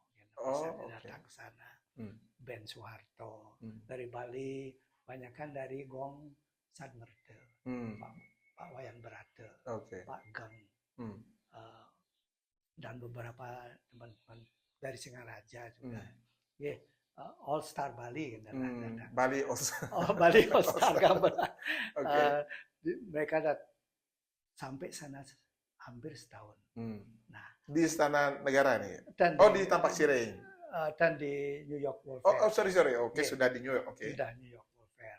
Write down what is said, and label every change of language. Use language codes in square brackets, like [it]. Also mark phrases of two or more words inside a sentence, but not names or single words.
[id] Datang ke sana. Ben Soeharto. Dari Bali, banyakkan dari Gong Sadmerte. Pak Wayan Berate. Pak Geng. Dan beberapa teman-teman dari Singaraja juga. [en] All Star [id] Bali kan. Bali All Star. Bali All Star gamelan. Mereka sampai sana hampir setahun. Nah, di Istana Negara nih. Di Tampak Siring. Dan di New York World Fair. Sorry. Oke, sudah di New York. Sudah New York World Fair.